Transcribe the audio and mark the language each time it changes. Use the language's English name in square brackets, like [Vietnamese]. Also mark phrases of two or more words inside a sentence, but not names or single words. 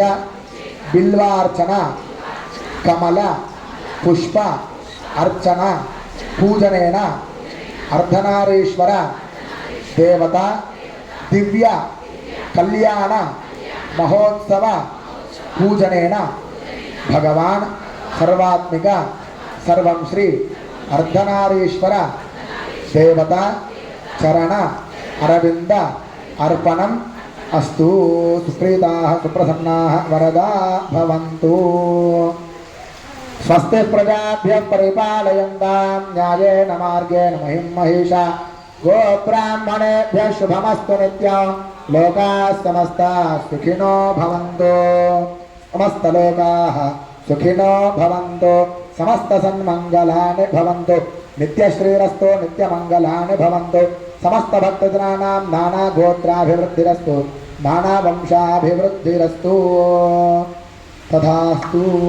[Sanskrit] బిల్వార్చన కమల పుష్ప అర్చన పూజనేన అర్ధనారీశ్వర దేవత దివ్య కళ్యాణ మహోత్సవ పూజనేన భగవాన్ సర్వాత్మిక సర్వం శ్రీ అర్ధనారీశ్వర దేవత చరణ అరవింద అర్పణం అస్తు. సుప్రీతాః సుప్రసన్నాః వరదా భవంతు. స్వస్తి ప్రజాభ్యః పరిపాలయంతాం న్యాయేన మార్గేణ మహిం మహిషా. గోబ్రాహ్మణేభ్యः శుభమస్తు నిత్యం. లోకాः సమస్తాः సుఖినో భవంతు. సమస్తలోకాः సుఖినో భవంతు. సమస్త సన్మంగళాని భవంతు. నిత్యశ్రీరస్తు నిత్యమంగళాని భవంతు. సమస్త భక్తజనానాం నానా గోత్రాభివృద్ధిరస్తు నానా వంశాభివృద్ధిరస్తు. తథాస్తు.